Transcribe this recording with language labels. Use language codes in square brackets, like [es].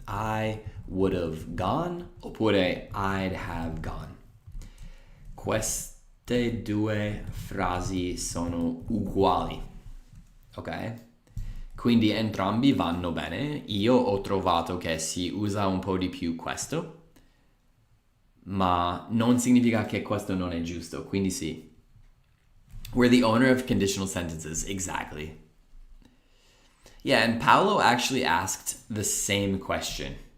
[en] I would have gone oppure I'd have gone. [it] Queste due frasi sono uguali, ok? Quindi entrambi vanno bene. Io ho trovato che si usa un po' di più questo, ma non significa che questo non è giusto, quindi sì. [en] We're the owner of conditional sentences, exactly. Yeah, and Paolo actually asked the same question.